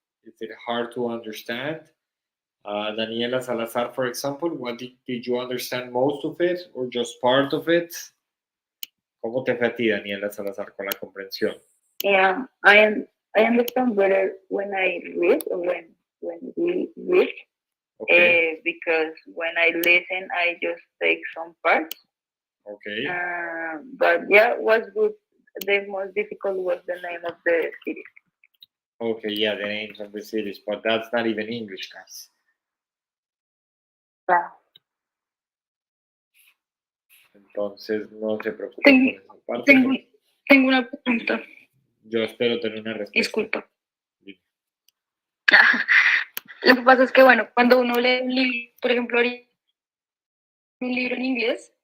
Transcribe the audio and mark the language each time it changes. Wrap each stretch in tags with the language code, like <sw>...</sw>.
<en>Is it hard to understand? Daniela Salazar, for example, what did you understand most of it or just part of it?</en> <es>¿Cómo te fue a ti, Daniela Salazar, con la comprensión?</es> <en>Yeah, I understand better when I read or when we read. Okay. Because when I listen, I just take some parts. Okay. But yeah, what's good, the most difficult was the name of the city. Okay, yeah, the names of the cities, but that's not even English, guys. Yeah.</en> <es>Entonces, no se preocupen por esa parte. Tengo una pregunta. Yo espero tener una respuesta. Disculpa. Lo que pasa es que, bueno, cuando uno lee un libro, por ejemplo, un libro en inglés,</es>